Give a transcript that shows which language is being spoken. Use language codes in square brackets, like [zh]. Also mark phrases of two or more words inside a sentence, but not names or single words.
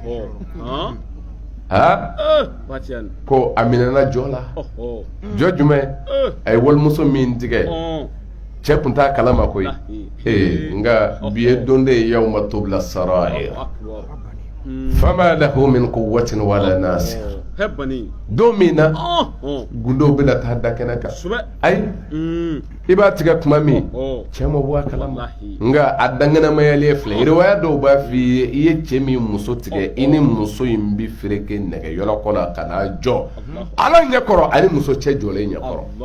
[bm] ko a minɛna jɔ la jɔ jumɛn a ye walimuso min tigɛ cɛ tun t'a kalama koyi nka bi ye don de ye [ar] يوم تبلى السرائر فما له من قوة ولا ناصر [bm] don min na gundow bɛna taa da kɛnɛ kan ayi i b'a tigɛ tuma min cɛ ma bɔ a kalama nka a danŋɛnɛmayalen filɛ riwaya dɔw b'a f'i ye i ye cɛ min muso tigɛ i ni muso in bi fereke nɛgɛyɔrɔ kɔnɔ ka n'a jɔ ala ɲɛkɔrɔ ani muso cɛ jɔlen ɲɛkɔrɔ